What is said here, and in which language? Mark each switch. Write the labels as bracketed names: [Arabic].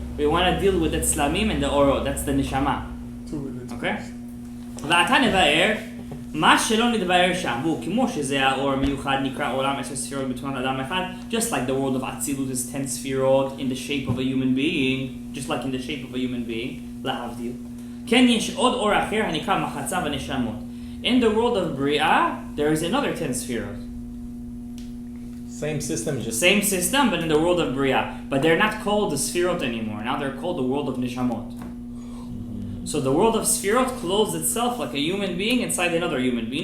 [English] We want to deal with the tzlamim and the orot. That's the neshama. Okay? [Hebrew] ועתה נבאר מה שלא נתבאר שם, והוא כמו שזה האור מיוחד נקרא עולם 10 ספירות בתמונת אדם אחד, [English] just like the world of Atzilut is 10 ספירות in the shape of a human being, [Hebrew] just like in the shape of a human being, להבדיל. כן יש עוד אור אחר הנקרא מחצה ונשמות. [English] In the world of Bria, there is another 10 ספירות. Same system, just Same system, but in the world of Bria. But they're not called the Sfirot anymore. Now they're called the world of Nishamot. So the world of Sfirot clothes itself like a human being inside another human being.